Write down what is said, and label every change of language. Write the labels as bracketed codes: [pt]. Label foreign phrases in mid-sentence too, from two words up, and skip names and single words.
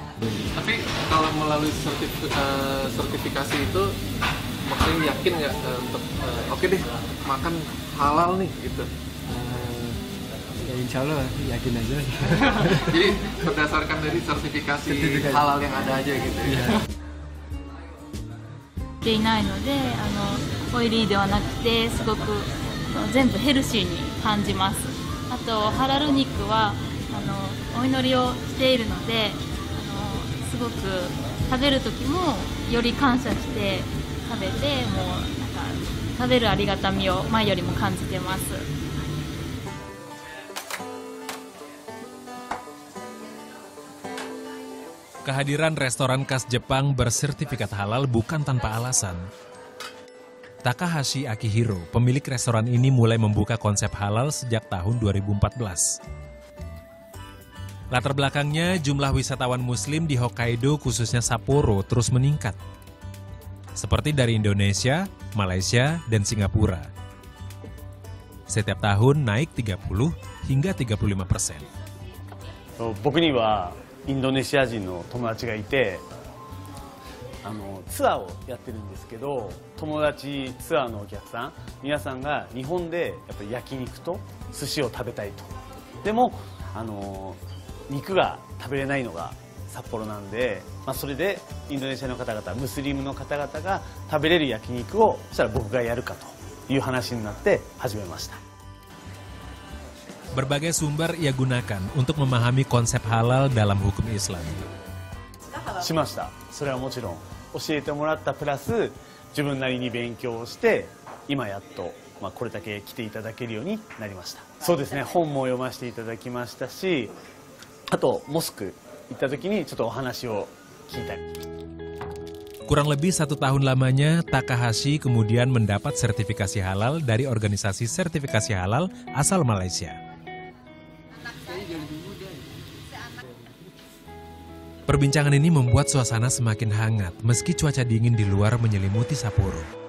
[id] Tapi kalau melalui sertifikasi itu, makanya yakin nggak untuk oke deh makan halal nih gitu? Ya [ar] إن شاء الله [id] yakin aja. Jadi berdasarkan dari sertifikasi halal yang ada aja gitu ya? [ja] ていないのでオイリーではなくてすごく全部ヘルシーに感じます。あとハラル肉はお祈りをしているのですごく食べる時もより感謝して食べてもうなんか食べるありがたみを前よりも感じてます。 [id] Kehadiran restoran khas Jepang bersertifikat halal bukan tanpa alasan. Takahashi Akihiro, pemilik restoran ini mulai membuka konsep halal sejak tahun 2014. Latar belakangnya, jumlah wisatawan muslim di Hokkaido khususnya Sapporo terus meningkat. Seperti dari Indonesia, Malaysia, dan Singapura. Setiap tahun naik 30 hingga 35%. [ja] 僕にはインドネシア人の友達がいてツアーをやってるんですけど、友達ツアーのお客さん皆さんが日本でやっぱり焼肉と寿司を食べたいと。でも肉が食べれないのが札幌なんで、それでインドネシアの方々ムスリムの方々が食べれる焼肉をそしたら僕がやるかという話になって始めました。 [id] Berbagai sumber ia gunakan untuk memahami konsep halal dalam hukum Islam. [ja] しました。それはもちろん教えてもらったプラス自分なりに勉強をして今やっとこれだけ来ていただけるようになりました。そうですね。本も読ませていただきましたし、あとモスク行った時にちょっとお話を聞いたり。 [id] Kurang lebih 1 tahun lamanya, Takahashi kemudian mendapat sertifikasi halal dari organisasi sertifikasi halal asal Malaysia. Perbincangan ini membuat suasana semakin hangat meski cuaca dingin di luar menyelimuti Sapporo.